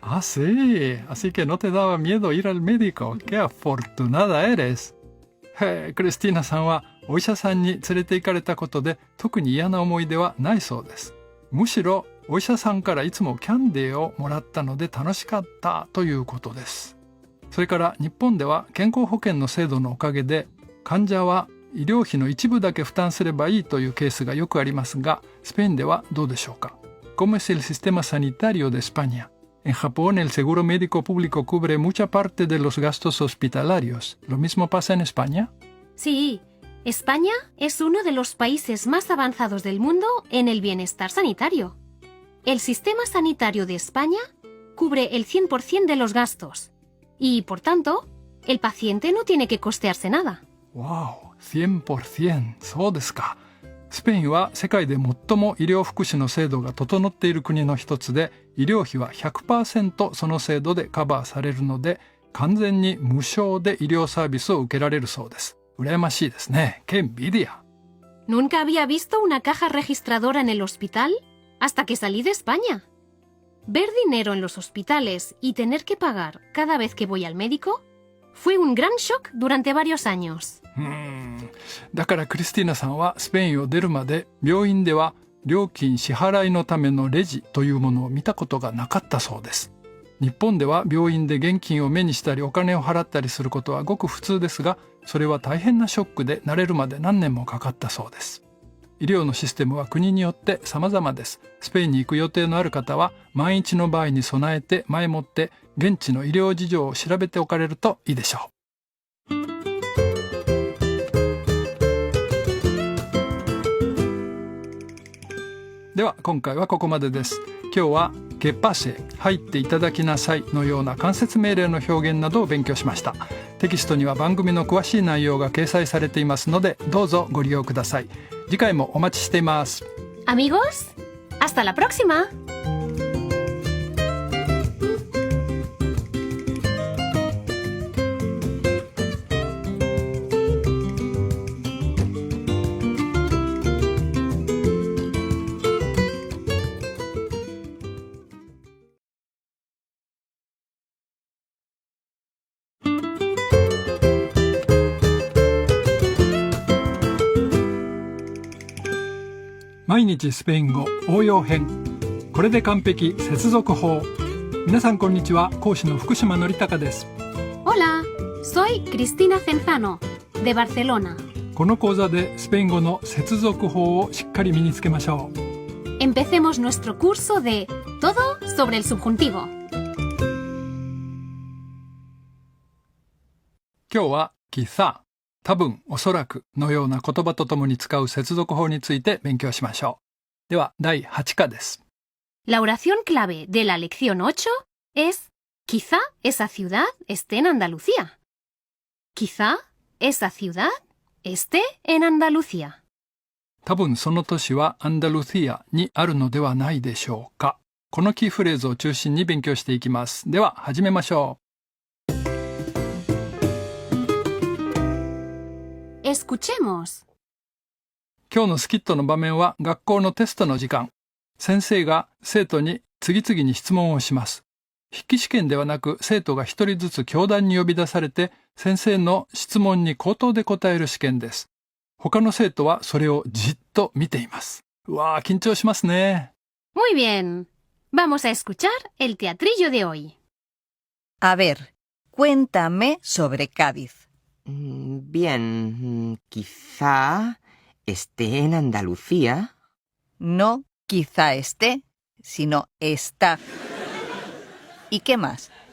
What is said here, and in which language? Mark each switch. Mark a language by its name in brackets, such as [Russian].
[Spanish] Ah, sí. Así que no te daba miedo ir al médico. ¡Qué afortunada eres! [Japanese] クリスティーナさんはお医者さんに連れて行かれたことで特に嫌な思い出はないそうです。むしろお医者さんからいつもキャンディーをもらったので楽しかったということです。それから日本では健康保険の制度のおかげで患者は医療費の一部だけ負担すればいいというケースがよくありますが、スペインではどうでしょうか？ [Spanish] ¿Cómo es el sistema sanitario de España? En Japón el seguro médico público cubre mucha parte de los gastos hospitalarios. ¿Lo mismo pasa en España? Sí, España es uno de los países más avanzados del mundo en el bienestar sanitario. El sistema sanitario de España cubre el 100% de los gastos y, por tanto, el paciente no tiene que costearse nada. ¡Wow! 100%! [Japanese] そうですか。スペインは世界で最も医療福祉の制度が整っている国の一つで、医療費は 100% その制度でカバーされるので、完全に無償で医療サービスを受けられるそうです。羨ましいですね。 [Spanish] ¡Qué envidia! Nunca había visto una caja registradora en el hospital hasta que salí de España. Ver dinero en los hospitales y tener que pagar cada vez que voy al médico fue un gran shock durante varios años. [Japanese] だからクリスティーナさんはスペインを出るまで病院では料金支払いのためのレジというものを見たことがなかったそうです。日本では病院で現金を目にしたりお金を払ったりすることはごく普通ですが、それは大変なショックで慣れるまで何年もかかったそうです。医療のシステムは国によって様々です。スペインに行く予定のある方は万一の場合に備えて前もって現地の医療事情を調べておかれるといいでしょう。では今回はここまでです。今日は [Spanish] que pase、 [Japanese] 入っていただきなさいのような間接命令の表現などを勉強しました。テキストには番組の詳しい内容が掲載されていますのでどうぞご利用ください。次回もお待ちしています。 [Spanish] Amigos, hasta la próxima. [Japanese] 毎日スペイン語応用編。これで完璧接続法。皆さんこんにちは。講師の福島のりたかです。 [Spanish] Hola, soy Cristina Cenzano, de Barcelona. [Japanese] この講座でスペイン語の接続法をしっかり身につけましょう。 [Spanish] Empecemos nuestro curso de todo sobre el subjuntivo. [Japanese] 今日はquizá、多分、おそらくのような言葉とともに使う接続法について勉強しましょう。では、第8課です。 [Spanish] La oración clave de la lección 8 es quizá esa ciudad esté en Andalucía. Quizá esa ciudad esté en Andalucía. [Japanese] 多分その都市はアンダルシアにあるのではないでしょうか。このキーフレーズを中心に勉強していきます。では、始めましょう。 [Spanish] Escuchemos. [Japanese] 今日のスキットの場面は学校のテストの時間。先生が生徒に次々に質問をします。筆記試験ではなく生徒が一人ずつ教壇に呼び出されて先生の質問に口頭で答える試験です。他の生徒はそれをじっと見ています。うわー、緊張しますね。 [Spanish] Muy bien. Vamos a escuchar el teatrillo de hoy. A ver, cuéntame sobre Cádiz. Bien, quizá esté en Andalucía. No quizá esté, sino está. ¿Y qué más?